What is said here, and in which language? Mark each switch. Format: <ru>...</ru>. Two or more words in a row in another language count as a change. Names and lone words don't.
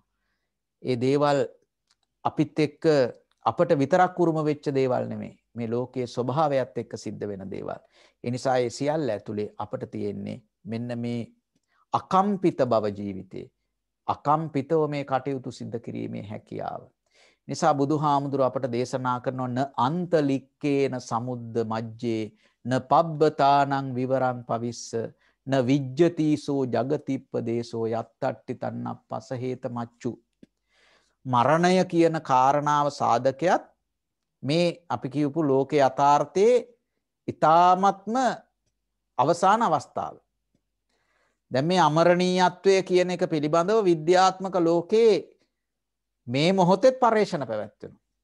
<si>ඒ දේවල් අපිත් එක්ක අපට විතරක් උරුම වෙච්ච දේවල් නෙමෙයි. මේ ලෝකයේ ස්වභාවයත් එක්ක සිද්ධ වෙන දේවල්. ඒ නිසා ඒ සියල්ල ඇතුලේ අපට තියෙන්නේ මෙන්න මේ අකම්පිත බව ජීවිතේ. අකම්පිතව මේ කටයුතු සිද්ධ කිරීමේ හැකියාව. නිසා බුදුහාමුදුර අපට දේශනා කරනවා</si> <pi>න අන්තලික්කේන සමුද්ද මජ්ජේ න පබ්බතානං විවරං පවිස්ස න විජ්ජතිසෝ ජගතිප්පදේශෝ යත්තට්ටි තන්නප්පස හේත මච්චු.</pi> <si>මරණය කියන කාරණාව සාධකයක් මේ අපි කියපු ලෝකේ යථාර්ථයේ ඊ타ත්ම අවසාන අවස්ථාව. දැන් මේ අමරණීයත්වය කියන එක පිළිබඳව විද්‍යාත්මක ලෝකේ මේ මොහොතේ පරීක්ෂණ පැවැත්වෙනවා.</si>